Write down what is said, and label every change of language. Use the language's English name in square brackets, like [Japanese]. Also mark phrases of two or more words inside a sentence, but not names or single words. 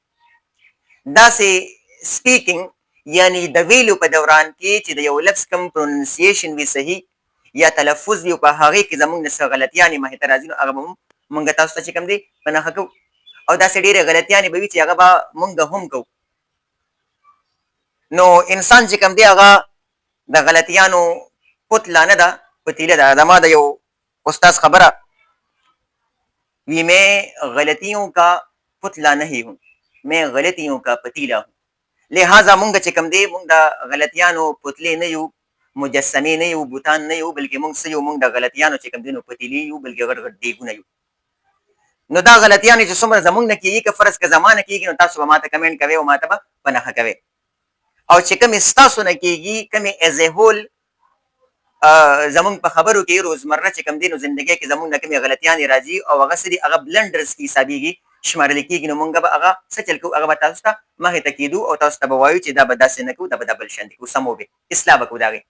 [Pashto] داسې سپیکینګ یعنی د ویلو په دوران کې چې د یو لفظ کوم پروننسیشن وي صحیح یا تلفظ وي په هغې کې زمونږ نه څه غلطیانې مخې ته راځي نو هغه به مونږ تاسو ته چې کوم دی په نښه کوو او داسې ډېرې غلطیانې به وي چې هغه به مونږ هم کوو. نو انسان چې کوم دی هغه د غلطیانو پتلا نه ده پتیله ده. زما د یو استاد خبره وی [Urdu] میں غلطیوں کا پتلا نہیں ہوں میں غلطیوں کا پتیلا ہوں. [Pashto] لہٰذا مونږ چې کوم دی مونږ د غلطیانو پتلې نه یو مجسمې نه یو بوتان نه یو بلکې مونږ څه یو مونږ د غلطیانو چې کوم دی نو پتیلې یو بلکې غټ غټ دیګونه یو. نو دا غلطیانې چې څومره زمونږ نه کېږي که فرض که زما نه کېږي نو تاسو به ماته کمنټ کوئ او ماته به په نښه کوئ او چې کومې ستاسو نه کېږي کومې [English] as a whole [Pashto] زمونږ په خبرو کې روزمره چې کوم دی نو زندګۍ کې زمونږ نه کومې غلطیانې راځي او هغه څه دي هغه بلنډرز کې حسابېږي شمارل کېږي نو مونږ به هغه څه چل کوو هغه به تاسو ته مخې ته کېدو او تاسو ته به وایو چې دا به داسې نه کوو دا به دا بل شان دي کوو سمو به اصلاح به کوو د هغې.